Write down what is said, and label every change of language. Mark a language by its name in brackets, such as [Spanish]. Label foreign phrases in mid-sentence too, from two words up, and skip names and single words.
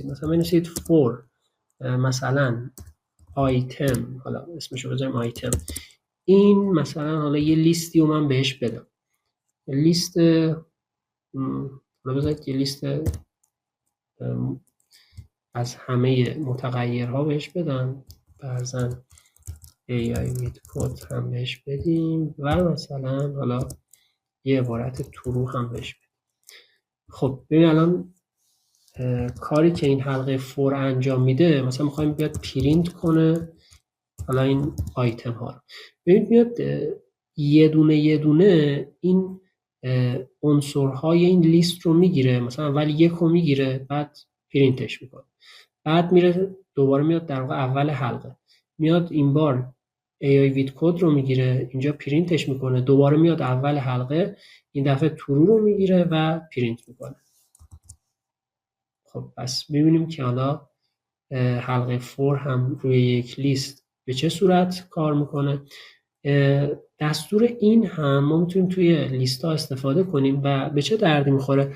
[Persian] مثلا بنویسید فور مثلا آیتم، حالا اسمش رو بذاریم آیتم. این مثلا حالا یه لیستی رو من بهش بدم. لیست حالا بذارید یه لیست از همه متغیرها بهش بدم. فرضاً [English] AI with code [Persian] هم بهش بدیم و مثلا حالا یه عبارت ترو هم بهش بدیم. خب ببین الان کاری که این حلقه فور انجام میده، مثلا میخوایم بیاد پرینت کنه حالا این آیتم ها رو. ببینید میاد یه دونه این عنصرهای این لیست رو میگیره. مثلا اول یک رو میگیره، بعد پرینتش میکنه، بعد میره دوباره میاد در واقع اول حلقه، میاد این بار [English] AI with code [Persian] رو میگیره، اینجا پرینتش میکنه، دوباره میاد اول حلقه، این دفعه ترو رو میگیره و پرینت میکنه. خب پس میبینیم که حالا حلقه فور هم روی یک لیست به چه صورت کار میکنه. دستور این هم ما میتونیم توی لیست ها استفاده کنیم و به چه دردی میخوره.